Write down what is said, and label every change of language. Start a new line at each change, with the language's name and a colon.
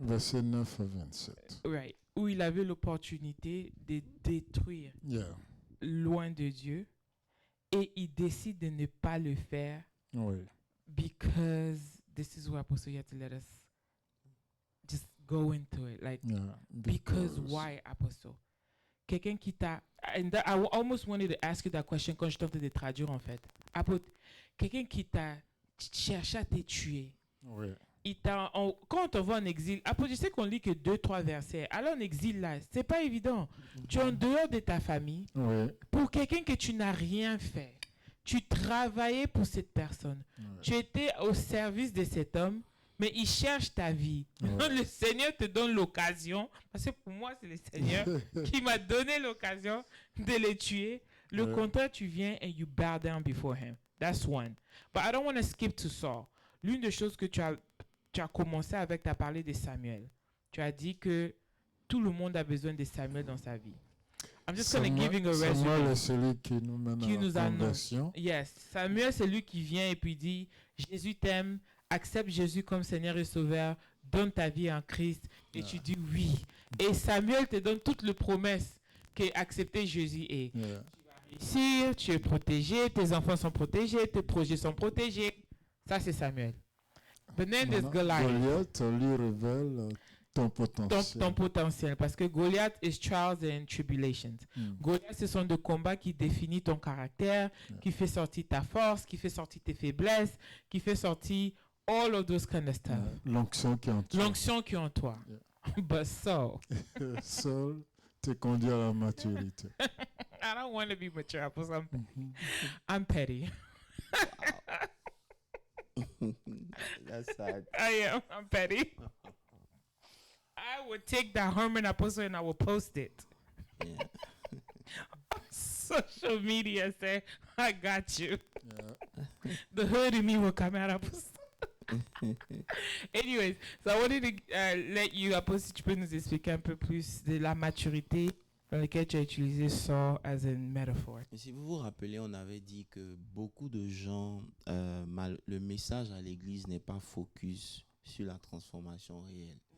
French: versets 9 à 27. right, où il avait l'opportunité de détruire loin de Dieu et il décide de ne pas le faire
English: because this is where Apostle you have to let us just go into it. Like, because why, Apostle?
French: Quelqu'un qui t'a...
English: And I almost wanted to ask you that question
French: quand je tentais de traduire en fait. Apôtre, quelqu'un qui t'a cherché à te tuer. Oui. Quand on te voit en exil, apôtre, je sais qu'on lit que 2-3 versets. Alors en exil là, c'est pas évident. Tu es en dehors de ta famille. Pour quelqu'un que tu n'as rien fait. Tu travaillais pour cette personne. Tu étais au service de cet homme. Mais il cherche ta vie. Le Seigneur te donne l'occasion, parce que pour moi, c'est le Seigneur qui m'a donné l'occasion de les tuer. Le contraire, tu viens
English: and you bow down before him. That's one. But I don't want to skip to Saul.
French: L'une des choses que tu as commencé avec, tu as parlé de Samuel. Tu as dit que tout le monde a besoin de Samuel dans sa vie.
English: I'm just going to giving a resume.
French: Samuel est celui qui nous mène à la conversion.
English: Yes.
French: Samuel, c'est lui qui vient et puis dit, Jésus t'aime. Accepte Jésus comme Seigneur et Sauveur, donne ta vie en Christ et tu dis oui. Et Samuel te donne toutes les promesses qu'accepter Jésus est. Tu vas réussir, tu es protégé, tes enfants sont protégés, tes projets sont protégés. Ça, c'est Samuel.
English: But then there's
French: Goliath lui révèle ton potentiel. Ton potentiel, parce que Goliath
English: is trials and tribulations.
French: Goliath, ce sont des combats qui définissent ton caractère, qui fait sortir ta force, qui fait sortir tes faiblesses, qui fait sortir
English: all of those kind of stuff.
French: L'onction qui est en toi. L'onction qui est en toi.
English: But Saul.
French: Saul te conduit à la maturité.
English: I don't want to be mature because I'm petty. That's sad. I'm petty. I would take that Herman Apostle and I will post it. Yeah. Social media say, I got you. The hood in me will come out, Apostle. Anyways, so I wanted to let you,
French: Apostle, tu peux nous expliquer un peu plus de la maturité dans laquelle tu as utilisé Saul
English: as a metaphor.
French: Et si vous vous rappelez, on avait dit que beaucoup de gens, le message à l'église n'est pas focus sur la transformation réelle.